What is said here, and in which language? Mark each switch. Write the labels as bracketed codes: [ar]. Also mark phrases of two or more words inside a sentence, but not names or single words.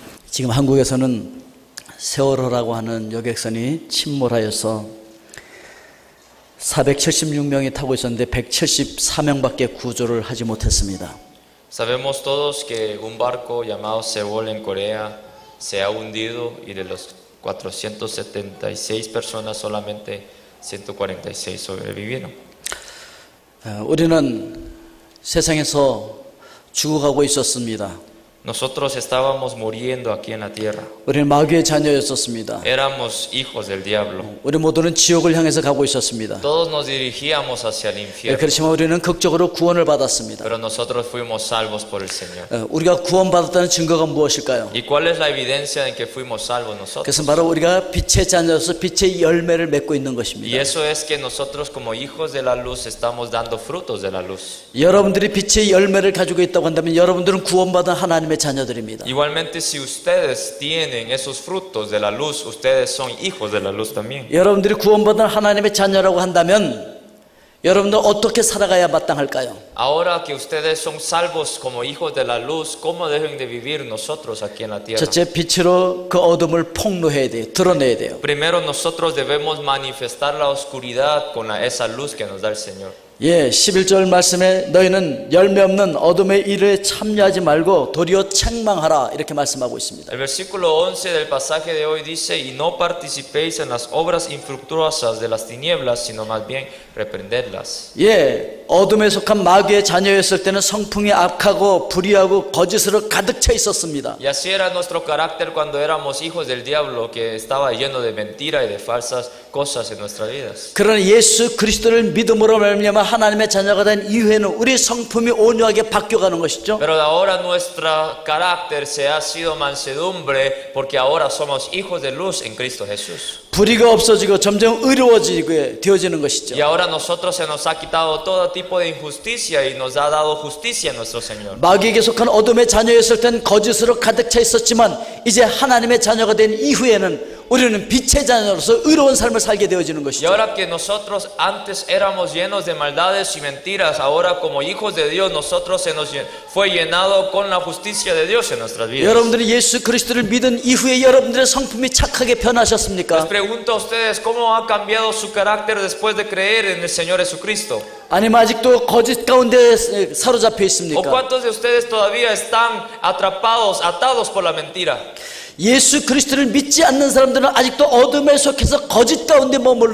[ko] 지금 한국에서는 세월호라고 하는 여객선이 침몰하여서 476명이 타고 있었는데 174명밖에 구조를 하지 못했습니다. [es] Sabemos todos que un barco llamado Seoul en Corea se ha hundido y de los 476 personas solamente 146 sobrevivieron. [ko] 우리는 세상에서 죽어가고 있었습니다. [es] Nosotros estábamos muriendo aquí en la tierra. [ko] 우리는 마귀의 자녀였었습니다. [es] Éramos hijos del diablo. [ko] 우리 모두는 지옥을 향해서 가고 있었습니다. [es] Todos nos dirigíamos hacia el infierno. [ko] 그렇지만 우리는 극적으로 구원을 받았습니다. [es] Pero nosotros fuimos salvos por el Señor. [ko] 우리가 구원받았다는 증거가 무엇일까요? [es] ¿Y cuál es la evidencia de que fuimos salvos nosotros? [ko] 그것은 바로 우리가 빛의 자녀로서 빛의 열매를 맺고 있는 [es] Y [ko] 것입니다. [es] eso es que nosotros como hijos de la luz estamos dando frutos de la luz. [ko] 여러분들이 빛의 열매를 가지고 있다고 한다면 여러분들은 구원받은 하나님의 자녀들입니다. [es] Igualmente, si ustedes tienen esos frutos de la luz, ustedes son hijos de la luz también. [ko] 여러분들이 구원받은 하나님의 자녀라고 한다면 여러분들 어떻게 살아가야 마땅할까요? [es] Ahora que ustedes son salvos como hijos de la luz, ¿cómo deben de vivir nosotros aquí en la tierra? [ko] 첫째, 빛으로 그 어둠을 폭로해야 돼요. 드러내야 돼요. [es] Primero, nosotros debemos manifestar la oscuridad con esa luz que nos da el Señor. [ko] 11절 말씀에 너희는 열매 없는 어둠의 일에 참여하지 말고 도리어 책망하라 이렇게 말씀하고 있습니다. [es] El versículo 11 del pasaje de hoy dice: Y no participéis en las obras infructuosas de las tinieblas, sino más bien reprenderlas. [ko] 어둠에 속한 마귀의 자녀였을 때는 성품이 악하고 불의하고 거짓으로 가득 차 있었습니다. [es] Y así era nuestro carácter cuando éramos hijos del diablo, que estaba lleno de mentira y de falsas cosas en nuestras vidas. [ko] 그러나 예수 그리스도를 믿음으로 말미암아 하나님의 자녀가 된 이후에는 우리 성품이 온유하게 바뀌어가는 것이죠. [es] Pero ahora nuestro carácter se ha sido mansedumbre, porque ahora somos hijos de luz en Cristo Jesús. [ko] 불의가 없어지고 점점 의로워지게 되어지는 것이죠. [es] Y ahora nosotros se nos ha quitado todo tipo de injusticia y nos ha dado justicia nuestro Señor. [ko] 마귀에게 속한 어둠의 자녀였을 땐 거짓으로 가득 차 있었지만 이제 하나님의 자녀가 된 이후에는 우리는 빛의 자녀로서 의로운 삶을 살게 되어지는 [es] Y [ko] 것이죠. [es] ahora que nosotros antes éramos llenos de maldades y mentiras, ahora como hijos de Dios nosotros se nos fue llenado con la justicia de Dios en nuestras vidas. [ko] 여러분들이 예수 그리스도를 믿은 이후에 여러분들의 성품이 착하게 [es] Les [ko] 변하셨습니까? [es] pregunto a ustedes cómo ha cambiado su carácter después de creer en el Señor Jesucristo. [ko] 아니면 아직도 거짓 가운데 사로잡혀 [es] ¿O [ko] 있습니까? [es] cuántos de ustedes todavía están atrapados, atados por la mentira? [ko] 예수 그리스도를 믿지 않는 사람들은 아직도 어둠에 속해서 거짓 가운데 머물러